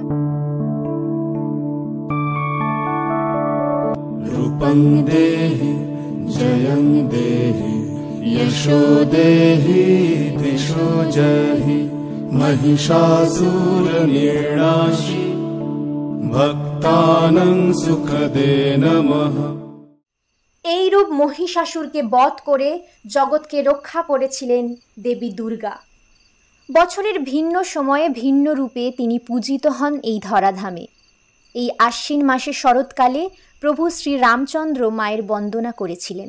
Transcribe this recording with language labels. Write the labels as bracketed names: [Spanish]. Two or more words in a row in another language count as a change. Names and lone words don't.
[Sanskrit] रूपं देहि जयं देहि यशो देहि दिशो जहि महिषासुरनिर्णाशि भक्तानां सुखदे नमः। [Bangla] এই রূপ মহিষাসুরকে বধ করে জগৎকে রক্ষা করেছিলেন দেবী দুর্গা। বছরের ভিন্ন সময়ে ভিন্ন রূপে তিনি পূজিত হন এই ধরাধামে। এই আশ্বিন মাসে শরৎকালে প্রভু শ্রী রামচন্দ্র মায়ের বন্দনা করেছিলেন।